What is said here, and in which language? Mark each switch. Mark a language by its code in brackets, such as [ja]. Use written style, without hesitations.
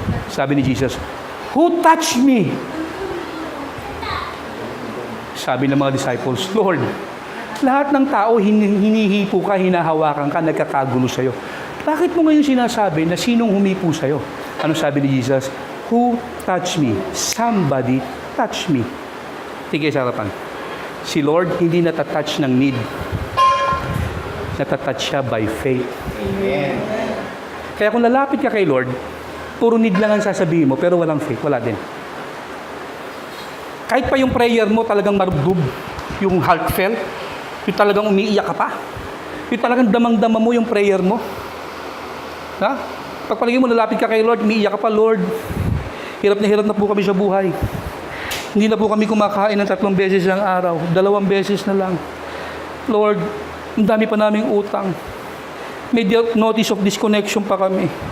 [tl] Sabi ni Jesus, [en] "Who touched me?" [tl] Sabi ng mga disciples, "Lord, lahat ng tao hinihipo ka, hinahawakan ka, nagkakagulo sa'yo. Bakit mo ngayon sinasabi na sinong humipo sa'yo?" Ano sabi ni Jesus? [en] "Who touched me?" Somebody touched me. [tl] Tigay sa harapan. Si Lord hindi natatouch ng need. Natatouch siya [en] by faith. Amen. [tl] Kaya kung lalapit ka kay Lord, puro need lang ang sasabihin mo, pero walang faith, wala din. Kahit pa yung prayer mo talagang marubdob, yung heartfelt, yung talagang umiiyak ka pa, yung talagang damang-dama mo yung prayer mo. Ha? Pagpalagay mo, lalapit ka kay Lord, umiiyak ka pa, "Lord, hirap na po kami sa buhay. Hindi na po kami kumakain ng 3 beses ng araw, 2 beses na lang. Lord, ang dami pa naming utang. May notice of disconnection pa kami.